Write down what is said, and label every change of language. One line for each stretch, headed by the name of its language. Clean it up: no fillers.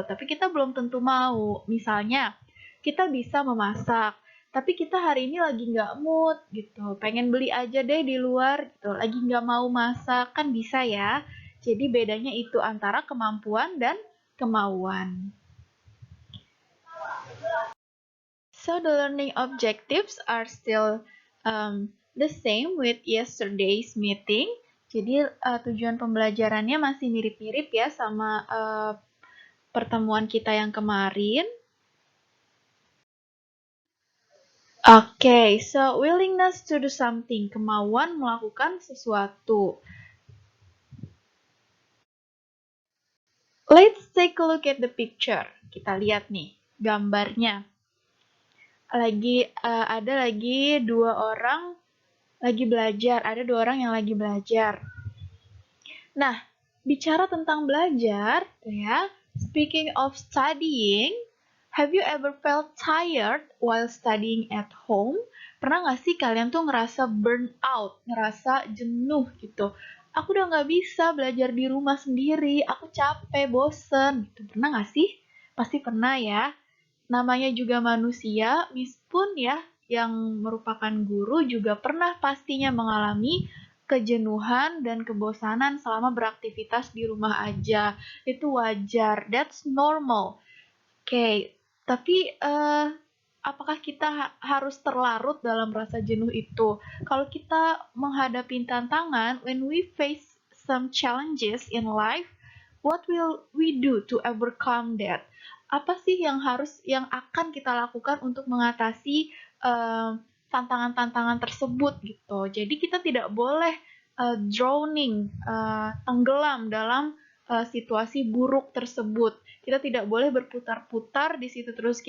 Indonesian: Tapi kita belum tentu mau. Misalnya, kita bisa memasak, tapi kita hari ini lagi nggak mood gitu, pengen beli aja deh di luar gitu, lagi nggak mau masak, kan bisa ya. Jadi bedanya itu antara kemampuan dan kemauan.
English: So the learning objectives are still the same with yesterday's meeting.
Indonesian: Jadi tujuan pembelajarannya masih mirip-mirip ya sama pertemuan kita yang kemarin.
English: Okay, so willingness to do something,
Indonesian: kemauan melakukan sesuatu.
English: Let's take a look at the picture.
Indonesian: Kita lihat nih gambarnya. Ada lagi dua orang lagi belajar, ada dua orang yang lagi belajar. Nah, bicara tentang belajar, ya.
English: Speaking of studying, have you ever felt tired while studying at home?
Indonesian: Pernah nggak sih kalian tuh ngerasa burn out, ngerasa jenuh gitu? Aku udah nggak bisa belajar di rumah sendiri, aku capek, bosen. Gitu. Pernah nggak sih? Pasti pernah ya. Namanya juga manusia, Miss pun ya, yang merupakan guru juga pernah pastinya mengalami kejenuhan dan kebosanan selama beraktivitas di rumah aja. Itu wajar,
English: that's normal.
Indonesian: Oke, tapi apakah kita harus terlarut dalam rasa jenuh itu? Kalau kita menghadapi tantangan,
English: when we face some challenges in life, what will we do to overcome that?
Indonesian: Apa sih yang akan kita lakukan untuk mengatasi tantangan-tantangan tersebut gitu? Jadi kita tidak boleh drowning, tenggelam dalam situasi buruk tersebut. Kita tidak boleh berputar-putar di situ terus.